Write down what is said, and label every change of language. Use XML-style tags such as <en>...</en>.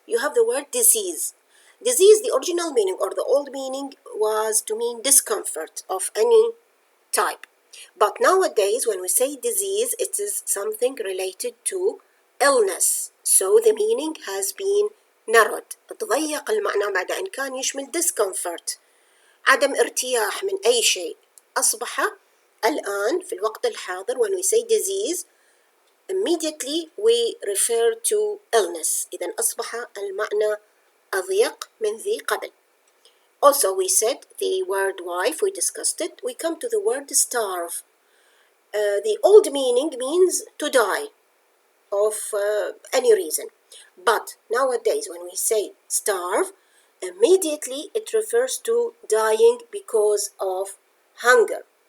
<en>You have the word disease. Disease, the original meaning or the old meaning was to mean discomfort of any type. But nowadays, when we say disease, it is something related to illness. So the meaning has been narrowed.</en> <ar>تضيق المعنى بعد أن كان يشمل discomfort. عدم ارتياح من أي شيء. أصبح الآن في الوقت الحاضر</ar> <en>when we say disease, immediately we refer to illness.</en> <ar>إذن أصبح المعنى أضيق من ذي قبل.</ar> <en>Also, we said the word wife, we discussed it. We come to the word starve. The old meaning means to die of any reason. But nowadays, when we say starve, immediately it refers to dying because of hunger.</en>